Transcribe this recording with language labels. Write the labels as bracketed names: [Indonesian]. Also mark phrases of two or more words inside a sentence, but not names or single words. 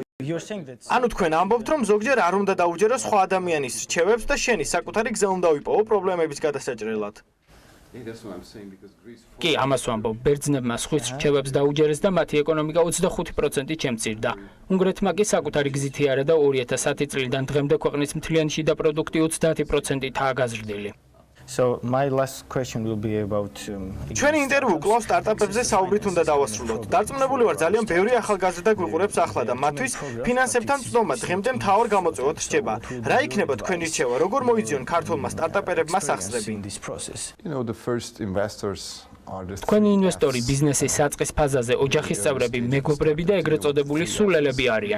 [Georgian] ანუ თქვენ ამბობთ, რომ ზოგჯერ არ უნდა დაუჯერო სხვა ადამიანის რჩევებს და შენი საკუთარი გზა უნდა ვიპოვო პრობლემების გადასაჭრელად. კი, ამას ვამბობ, ბერძნებმა სხვის რჩევებს დაუჯერეს და მათი ეკონომიკა 25%-ით შემცირდა. უნგრეთმა კი საკუთარი გზითი არა და 2010 წლიდან დღემდე ქვეყნის მთლიანი შიდა პროდუქტი 30%-ითაა გაზრდილი. [English] So my last question will be about [Georgian] ჩვენი ინტერვიუ კლავ სტარტაპებზე საუბრით უნდა დავასრულოთ. დარწმუნებული ვარ, ძალიან ბევრი ახალგაზრდა გვიყურებს ახლა და მათთვის ფინანსებთან წვდომა დღემდე მთავარ გამოწვევად რჩება. რა იქნება თქვენი რჩევა, როგორ მოიძიონ ქართულმა სტარტაპერებმა სახსრები? თქვენი ინვესტორი ბიზნესის საწყის ფაზაზე ოჯახის წევრები, მეგობრები და ეგრეთ წოდებული სულელები არიან.